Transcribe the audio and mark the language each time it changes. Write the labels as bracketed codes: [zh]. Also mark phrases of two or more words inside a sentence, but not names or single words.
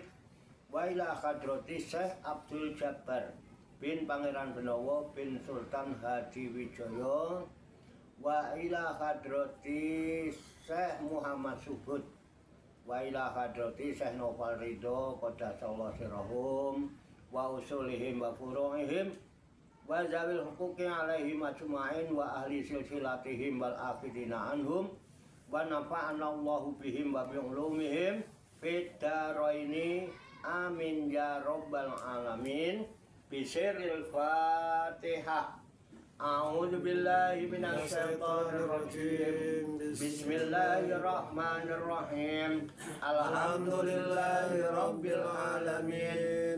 [ar] وإلى حضرة Syekh Abdul Jabbar bin Pangeran Benowo bin Sultan Hadiwijoyo. وإلى حضرة Syekh Muhammad Subud. وإلى حضرة Syekh Noval Ridho قدس الله سرهم وأصولهم وفروعهم وذوي الحقوق عليهم أجمعين وأهل سلسلتهم والآخذين عنهم ونفعنا الله بهم وبعلومهم في الدارين آمين يا رب العالمين. بسر الفاتحة. أعوذ بالله من الشيطان الرجيم. بسم الله الرحمن الرحيم. الحمد لله رب العالمين.